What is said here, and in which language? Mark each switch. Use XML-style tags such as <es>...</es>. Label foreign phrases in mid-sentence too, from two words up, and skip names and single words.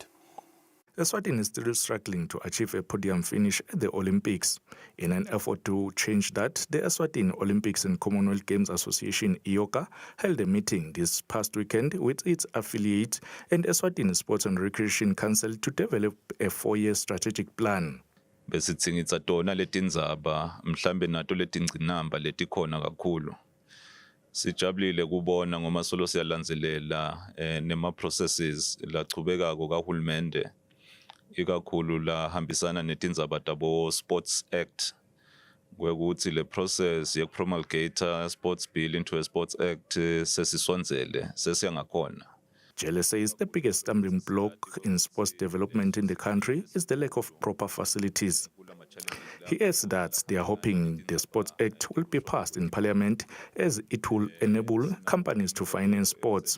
<en>Eswatini is still struggling to achieve a podium finish at the Olympics. In an effort to change that, the Eswatini Olympics and Commonwealth Games Association, IOCA, held a meeting this past weekend with its affiliates and Eswatini Sports and Recreation Council to develop a 4-year strategic plan.</en> <ss>Besitsingitsa tona letindzaba mhlambe nato letingcinamba letikhona kakhulu. Sijabulile kubona ngoma solo siyalandzelela nema processes lachubekako kahulumende ikakhulu la hambisana netindzaba tabo Sports Act kwekuthi le process yekupromulgate</ss> <en>Sports Bill into a Sports Act</en> <ss>sesisondzele sesiyangakhona.</ss> <en>Jele says the biggest stumbling block in sports development in the country is the lack of proper facilities. He adds that they are hoping the Sports Act will be passed in Parliament as it will enable companies to finance sports.</en>